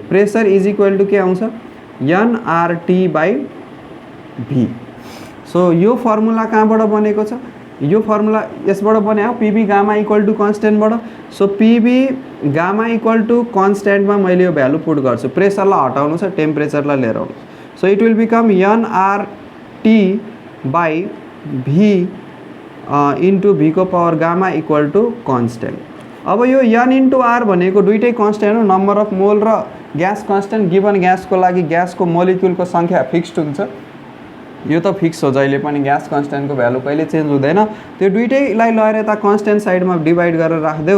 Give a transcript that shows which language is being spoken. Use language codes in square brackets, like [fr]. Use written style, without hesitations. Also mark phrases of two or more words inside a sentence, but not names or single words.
[en] pressure is equal to [ne] के आउँछ, [en] nRT by V. [ne] सो यो फर्मुला कहाँबाट बनेको छ, यो फर्मुला यसबाट बन्यो, [en] PV gamma equal to [ne] कन्स्टेन्टबाट। सो [en] PV gamma equal to [ne] कन्स्टेन्टमा मैले यो भ्यालु पुट गर्छु, प्रेसरलाई हटाउनु छ, टेम्परेचरलाई लिएर आउनु। [en] so it will become nRT by V into V ko power gamma equal to constant. [ne] अब यो [en] n into R [ne] भनेको दुइटै कन्स्टेन्ट हो, [en] number of mole [ne] र [en] gas constant. [ne] गिभन ग्यासको लागि ग्यासको मोलिक्युलको सङ्ख्या फिक्स्ड हुन्छ, यो त फिक्स हो जहिले पनि, [en] gas constantको [ne] भ्यालु कहिले चेन्ज हुँदैन। त्यो दुइटैलाई लगेर यता [en] constant साइडमा [ne] डिभाइड गरेर राखिदेऊ।